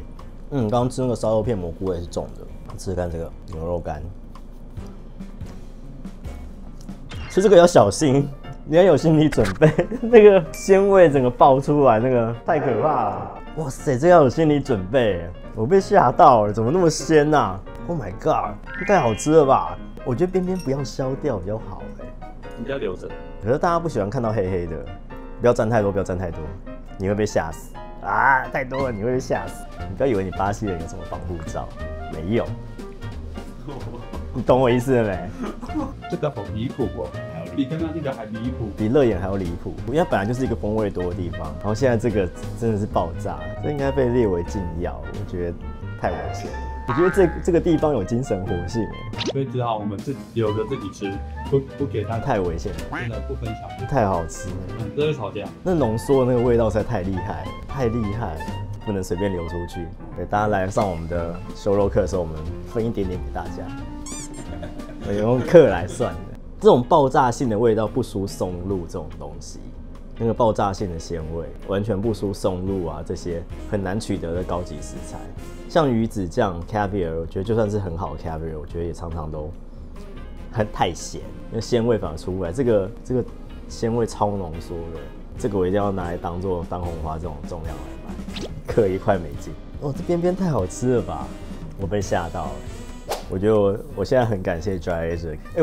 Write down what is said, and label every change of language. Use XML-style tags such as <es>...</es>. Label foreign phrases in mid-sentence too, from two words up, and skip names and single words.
<zh>剛剛吃那個燒肉片蘑菇味是重的，吃看這個牛肉乾，吃這個要小心，你要有心理準備，那個鮮味整個爆出來，那個太可怕了。哇塞，這個要有心理準備，我被嚇到了，怎麼那麼鮮啊 ？</zh> <en>Oh my god，</en> <zh>太好吃了吧？我覺得邊邊不要削掉比較好你要留着。可是大家不喜歡看到黑黑的，不要沾太多，不要沾太多，你會被嚇死啊！太多了你會被嚇死。你不要以為你巴西人有什麼防護罩，沒有。你懂我意思了沒？這個好離譜哦，比剛剛那個還離譜，比熱眼還要離譜。因為它本來就是一個風味多的地方，然後現在這個真的是爆炸，這應該被列為禁藥，我覺得太危險了。我覺得這個地方有精神活性，所以只好我們自己留着自己吃，不給他。太危險了，真的不分享，太好吃了。這會吵架。那濃縮的那個味道實在太厲害了，太厲害了，不能隨便流出去。對，大家來上我們的修肉課的時候，我們分一點點給大家，我用克來算的。這種爆炸性的味道不輸松露這種東西。那個爆炸性的鮮味完全不輸松露啊，這些很難取得的高級食材，像魚子醬 caviar， 我覺得就算是很好的 caviar，我覺得也常常都太鹹，那鮮味反而出不來。這個鮮味超濃縮的，這個我一定要拿來當做番紅花這種重量來賣，刻一塊美金。哦，這邊邊太好吃了吧，我被嚇到了。我覺得我現在很感謝 Dry Aged。</zh>